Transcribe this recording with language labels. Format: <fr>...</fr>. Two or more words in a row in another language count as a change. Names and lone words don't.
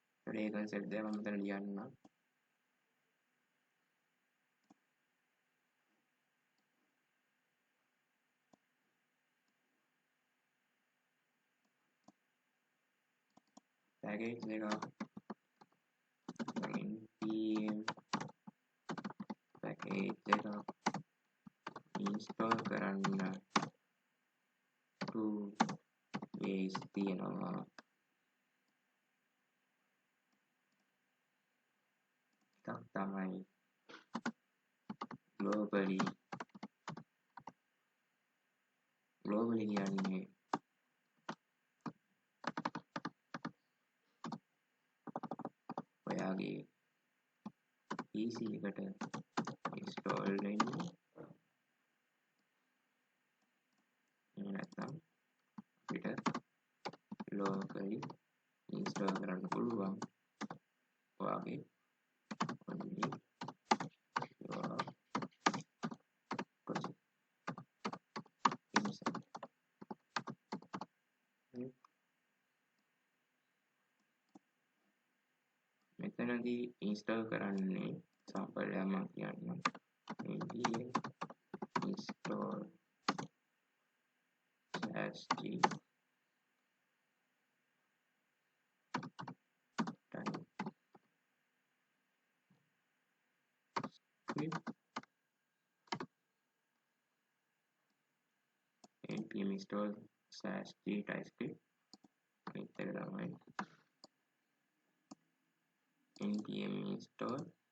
<si>ඒ concept එක මම මෙතන ලියන්නම්. package එක</si> <en>npm package</en> <si>එක install කරන්න</si> <en>two ways</en> <si>තියෙනවා. එකක් තමයි globally කියන්නේ ඔයාගේ PC එකට install වෙන්නේ එහෙම නැත්නම් අපිට locally install කරන්න පුළුවන් ඔයාගේ</si> <en>only your project inside.</en> <si>මෙතනදී install කරන්නේ sample එකක් මම කියන්නම්.</si> <en>npm install /g TypeScript npm install /g TypeScript</en> <si>අනිත් එක තමයි</si> <en>npm install</en>